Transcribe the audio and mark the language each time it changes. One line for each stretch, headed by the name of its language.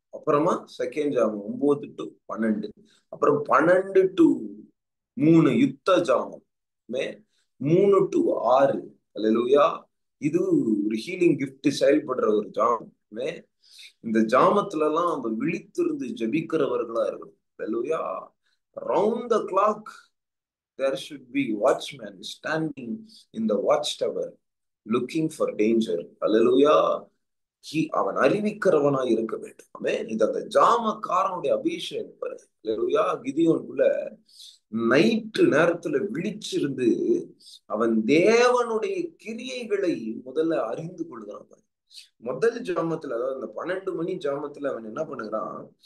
Tamil: அப்புறமா செகண்ட் ஜாமம் 9 to 12. அப்புறம் 12 to 3 யுத்த ஜாமம். 3 to 6. அல்லேலூயா. இது ஒரு ஹீலிங் கிஃப்ட் செயல்படுற ஒரு ஜாமம். இந்த ஜாமத்துல எல்லாம் நம்ம விழித்திருந்து ஜபிக்கிறவர்களா இருக்கணும். அல்லேலூயா.
English: Round the clock there should be watchman standing in the watchtower looking for danger.
Tamil: அல்லேலூயா. அவன் அறிவிக்கிறவனா இருக்க வேண்டும். ஆமென். இது அந்த ஜாமக்காரனுடைய அபிஷேகம் பாரு. அல்லேலூயா. கிதியோனுக்குள்ள நைட்டு நேரத்துல விழிச்சிருந்து அவன் தேவனுடைய கிரியைகளை முதல்ல அறிந்து கொள்கிறான். முதல் ஜாமத்துல, அதாவது இந்த 12 மணி ஜாமத்துல அவன் என்ன பண்ணுகிறான்?